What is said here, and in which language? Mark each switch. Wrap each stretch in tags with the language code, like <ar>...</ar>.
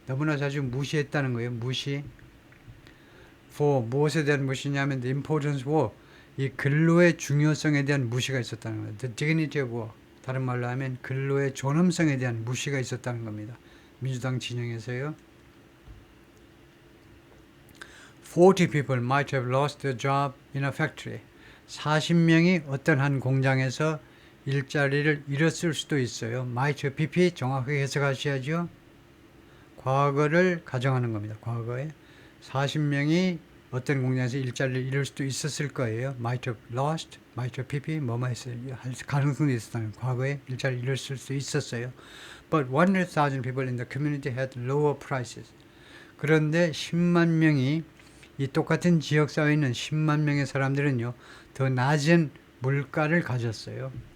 <ko>너무나 자주 무시했다는 거예요. 무시. for, 무엇에 대한 무시냐면</ko> <en>the importance of work,</en> <ko>이 근로의 중요성에 대한 무시가 있었다는 거예요.</ko> <en>The dignity of work,</en> <ko>다른 말로 하면 근로의 존엄성에 대한 무시가 있었다는 겁니다. 민주당 진영에서요.</ko> <en>40 people might have lost their job in a factory.</en> <ko>40명이 어떤 한 공장에서 일자리를 잃었을 수도 있어요. might, PP 정확하게 해석하셔야죠. 과거를 가정하는 겁니다. 과거에 40명이 어떤 공장에서 일자리를 잃을 수도 있었을 거예요.</ko> <en>might have lost, might have PP</en> <ko>뭐뭐 했어요. 할 가능성이 있었다는, 과거에 일자리를 잃었을 수 있었어요.</ko> <en>But 100,000 people in the community had lower prices.</en> <ko>그런데 10만 명이, 이 똑같은 지역사회에 있는 10만 명의 사람들은요, 더 낮은 물가를 가졌어요.</ko>